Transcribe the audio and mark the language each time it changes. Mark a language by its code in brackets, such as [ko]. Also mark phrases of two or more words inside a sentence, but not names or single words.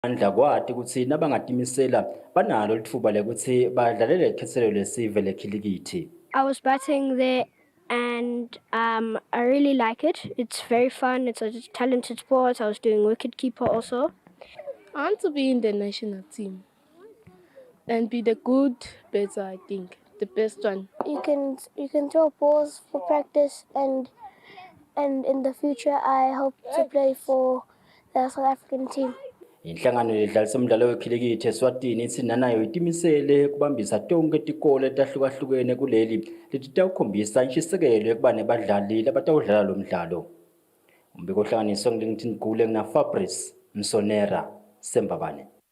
[ss] Andla kwati ukuthi nabangatimisela banalo lithuba lekuthi badlalele ikhethelelo lesive lekhilikithi. [en] I was batting there and I really like it. It's very fun. It's a talented sport. I was doing wicketkeeper also. I want to be in the national team and be the good batter, I think, the best one. You can throw balls for practice and in the future I hope to play for the South African team. [ss] Inhlangano ledlalisa umdlalo wekhilikithi eSwatini ithi nanayo itimisele kubambisa tonke tikole tahlukahlukene kuleli litawukhombisa intshisekelo yokuba nebadlali labatawudlala lo mdlalo. Umbiko ohlanganiswe ngilingithini Gule ngina Fabrice Msonera Sembabane.